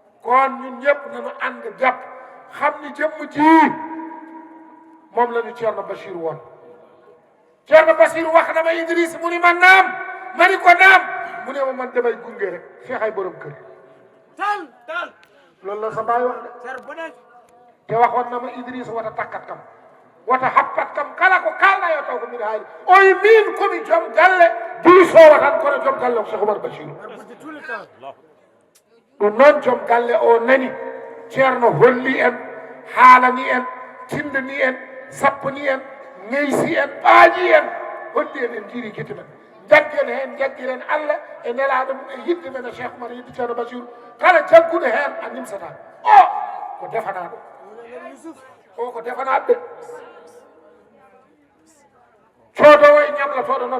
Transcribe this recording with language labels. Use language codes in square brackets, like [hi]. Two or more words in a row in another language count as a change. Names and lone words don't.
[wo] kon ñun ñëpp nañu ànd jàpp xam ni jëmm ji moom la ñu Thierno Bachir woon Thierno Bachir wax na ma Idriss mu ni ma naam ma ni ko naam mu ne ma man damay gunge rek feexay borom kër loolu la sa baay wax de te waxoon na ma [ff] Idriss wata takkat kam wata happat kam kala ko kalɗa taw ko mbiɗa haali oye min komi joom galle duusowa tan kono joom galle ko Cheikh Oumar Bachir ɗum noon joom galle o nani ceerno holli en haalani en tindani en sappani en neysi en ɓaaji en holli en en jiiri gite men jaggen heen jaggiren Allah e nelaɗo mum e yidde men e Cheikh Oumar yidde ceerno Bachir kala jagguɗo heen a nimsata o ko defanaɗo o ko defanaɗo ɓe coodowo e ñamlatoɗo noon